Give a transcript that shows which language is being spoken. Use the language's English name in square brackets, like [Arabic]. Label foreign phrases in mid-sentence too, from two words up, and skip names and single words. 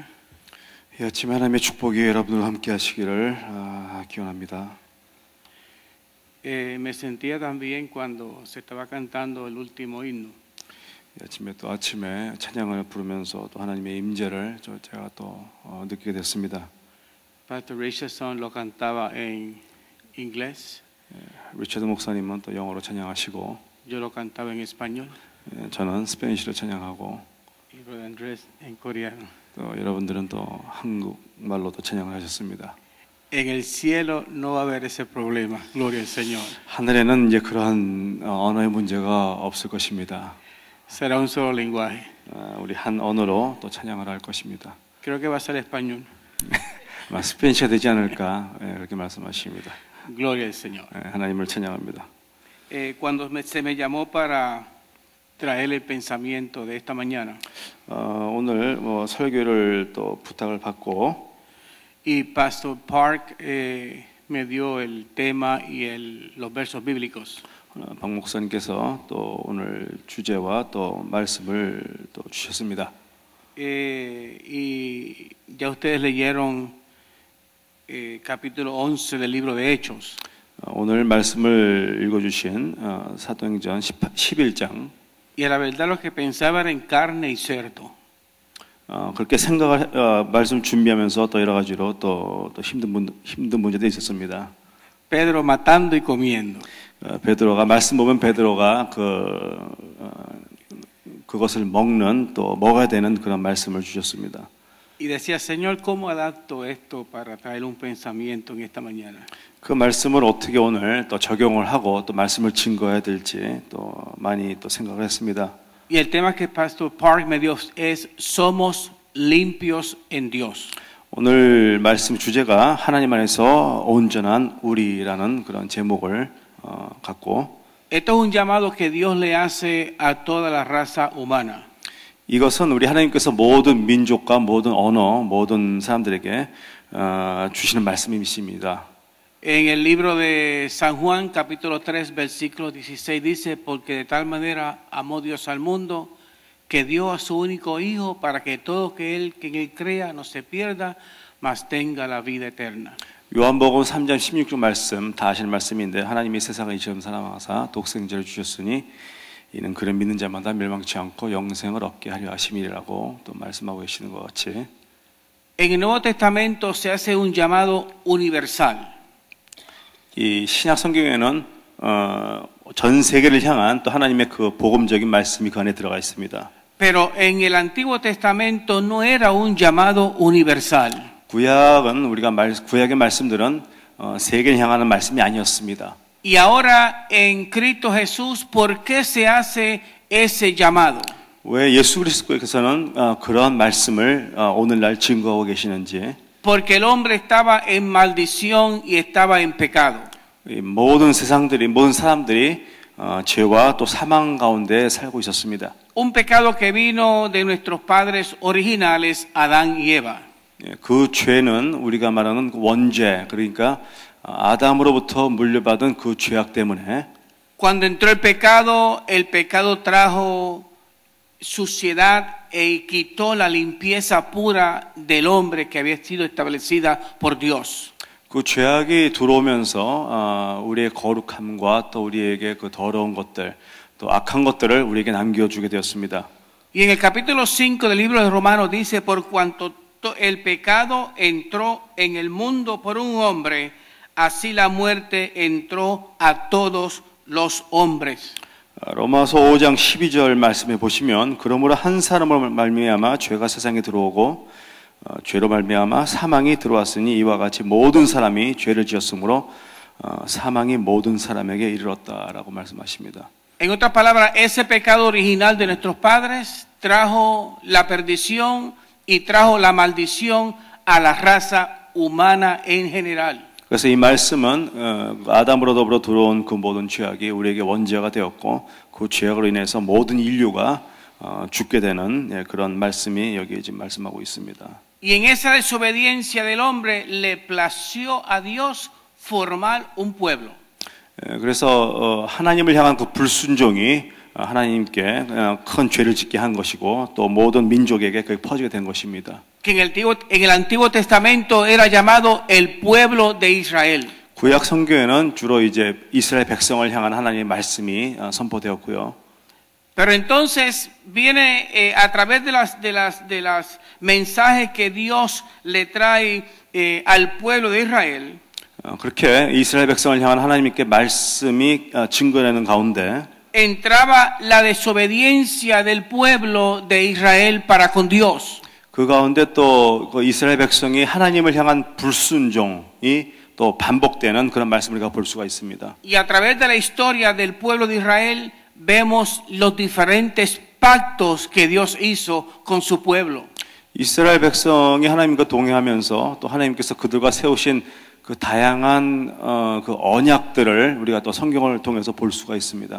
[Korean] 이 아침에 하나님의 축복이 여러분들과 함께 하시기를 기원합니다. [Spanish] Me sentía también cuando se estaba cantando el último himno. [Korean] 이 아침에 또 아침에 찬양을 부르면서 또 하나님의 임재를 제가 또 느끼게 됐습니다. [Spanish] Pastor Richardson lo cantaba en inglés. [Korean] 리처드 목사님은 또 영어로 찬양하시고 [Spanish] Yo lo cantaba en español. [Korean] 저는 스페니쉬로 찬양하고 [Spanish] Y Brother Andrés en coreano. [Korean] 또 여러분들은 또 한국말로도 찬양을 하셨습니다. [Spanish] En el cielo no va a haber ese problema. Gloria al Señor. [Korean] 하늘에는 이제 그러한 언어의 문제가 없을 것입니다. [Spanish] Será un solo lenguaje. [Korean] 우리 한 언어로 또 찬양을 할 것입니다. [Spanish] Creo que va a ser español. [Korean] 아마 스페니쉬가 되지 않을까 그렇게 말씀하십니다. [Spanish] Gloria al Señor. [Korean] 하나님을 찬양합니다. [Spanish] Cuando se me llamó para traer el pensamiento de esta mañana. [Korean] 오늘 설교를 또 부탁을 받고 [Spanish] Y Pastor Park me dio el tema y los versos bíblicos. [Korean] 박 목사님께서 또 오늘 주제와 또 말씀을 또 주셨습니다. [Spanish] Y ya ustedes leyeron capítulo 11 del libro de Hechos. [Korean] 오늘 말씀을 읽어주신 사도행전 11장. [Spanish] Y a la verdad lo que pensaba era en carne y cerdo. [Korean] 그렇게 생각을 말씀 준비하면서 또 여러 가지로 또 힘든 문제도 있었습니다. [Spanish] Pedro matando y comiendo. [Korean] 베드로가 말씀 보면 베드로가 그것을 먹는 또 먹어야 되는 그런 말씀을 주셨습니다. [Spanish] Y decía, Señor, ¿cómo adapto esto para traer un pensamiento en esta mañana? [Korean] 그 말씀을 어떻게 오늘 또 적용을 하고 또 말씀을 증거해야 될지 또 많이 또 생각을 했습니다. [Spanish] Y el tema que Pastor Park me dio es Somos limpios en Dios. [Korean] 오늘 말씀 주제가 하나님 안에서 온전한 우리라는 그런 제목을 갖고 [Spanish] Esto es un llamado que Dios le hace a toda la raza humana. [Korean] 이것은 우리 하나님께서 모든 민족과 모든 언어, 모든 사람들에게 주시는 말씀이십니다. [Spanish] En el libro de San Juan, capítulo 3, versículo 16, dice, porque de tal manera amó Dios al mundo, que dio a su único Hijo, para que todo que en él crea no se pierda, mas tenga la vida eterna. [Korean] 요한복음 3장 16절 말씀, 다 아시는 말씀인데 하나님이 세상을 이처럼 사랑하사 독생자를 주셨으니 이는 그를 믿는 자마다 멸망치 않고 영생을 얻게 하려 하심이라고 또 말씀하고 계시는 것 같이. [Spanish] En el Nuevo Testamento se hace un llamado universal. [Korean] 이 신약 성경에는 전 세계를 향한 또 하나님의 그 복음적인 말씀이 그 안에 들어가 있습니다. [Spanish] Pero en el Antiguo Testamento no era un llamado universal. [Korean] 구약은 우리가 구약의 말씀들은 세계를 향하는 말씀이 아니었습니다. [Spanish] Y ahora en Cristo Jesús, ¿por qué se hace ese llamado? [Korean] 왜 예수 그리스도께서는 그러한 말씀을 오늘날 증거하고 계시는지. [Spanish] Porque el hombre estaba en maldición y estaba en pecado. [Korean] 이 모든 사람들이 죄와 또 사망 가운데 살고 있었습니다. [Spanish] Un pecado que vino de nuestros padres originales, Adán y Eva. [Korean] 그 죄는 우리가 말하는 원죄, 그러니까 아담으로부터 물려받은 그 죄악 때문에 [Spanish] Cuando entró el pecado trajo suciedad e quitó la limpieza pura del hombre que había sido establecida por Dios. [Korean] 그 죄악이 들어오면서 우리의 거룩함과 또 우리에게 그 더러운 것들, 또 악한 것들을 우리에게 남겨주게 되었습니다. [Spanish] Y en el capítulo 5 del libro de Romanos dice, por cuanto el pecado entró en el mundo por un hombre, así la muerte entró a todos los hombres. [Korean] 로마서 5장 12절 말씀에 보시면 그러므로 한 사람으로 말미암아 죄가 세상에 들어오고 죄로 말미암아 사망이 들어왔으니 이와 같이 모든 사람이 죄를 지었으므로 사망이 모든 사람에게 이르렀다라고 말씀하십니다. [Spanish] En otras palabras, ese pecado original de nuestros padres trajo la perdición y trajo la maldición a la raza humana en general. [Korean] 그래서 이 말씀은 아담으로 더불어 들어온 그 모든 죄악이 우리에게 원죄가 되었고 그 죄악으로 인해서 모든 인류가 죽게 되는 그런 말씀이 여기에 지금 말씀하고 있습니다. [Spanish] Y en esa desobediencia del hombre le plació a Dios formar un pueblo. [Korean] 그래서 하나님을 향한 그 불순종이 하나님께 큰 죄를 짓게 한 것이고 또 모든 민족에게 그게 퍼지게 된 것입니다. [Spanish] Que en el Antiguo Testamento era llamado el pueblo de Israel. [Korean] 구약 성경에는 주로 이제 이스라엘 백성을 향한 하나님의 말씀이 선포되었고요. [Spanish] Pero entonces viene a través de las mensajes que Dios le trae al pueblo de Israel. [Korean] 그렇게 이스라엘 백성을 향한 하나님께 말씀이 증거되는 가운데 [Spanish] entraba la desobediencia del pueblo de Israel para con Dios. [Korean] 그 가운데 또 그 이스라엘 백성이 하나님을 향한 불순종이 또 반복되는 그런 말씀을 우리가 볼 수가 있습니다. [Spanish] Y a través de la historia del pueblo de Israel vemos los diferentes pactos que Dios hizo con su pueblo. [Korean] 이스라엘 백성이 하나님과 동행하면서 또 하나님께서 그들과 세우신 그 다양한 그 언약들을 우리가 또 성경을 통해서 볼 수가 있습니다.